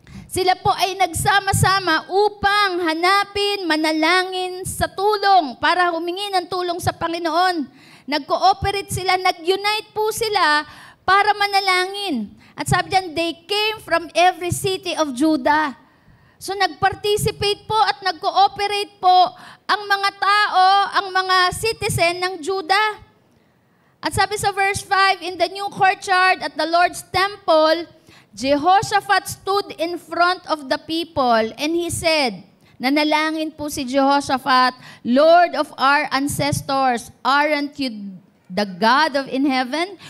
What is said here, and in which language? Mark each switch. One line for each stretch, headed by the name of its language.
Filipino: Sila po ay nagsama-sama upang hanapin, manalangin sa tulong para humingi ng tulong sa Panginoon. Nag-cooperate sila, nag-unite po sila para manalangin. At sabi diyan,
English: they came from every city of Judah.
Filipino: So nag-participate po at nag-cooperate po ang mga tao, ang mga citizen ng Judah. At sabi sa verse 5,
English: in the new courtyard at the Lord's temple, Jehoshaphat stood in front of the people and he said,
Filipino: nanalangin po si Jehoshaphat,
English: Lord of our ancestors, aren't you the God of in heaven?